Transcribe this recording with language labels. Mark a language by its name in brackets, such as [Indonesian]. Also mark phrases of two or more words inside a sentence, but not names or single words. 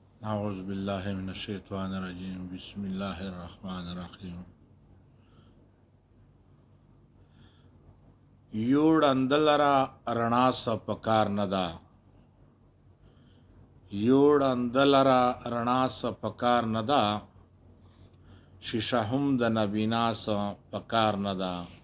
[Arabic] أعوذ بالله من الشيطان الرجيم. بسم الله الرحمن الرحيم. [Pashto] یو ړنده لره رڼا څه پکار نه ده. یو ړنده لره رڼا څه پکار نه ده. شیشه هم د نبینا څه پکار نه ده.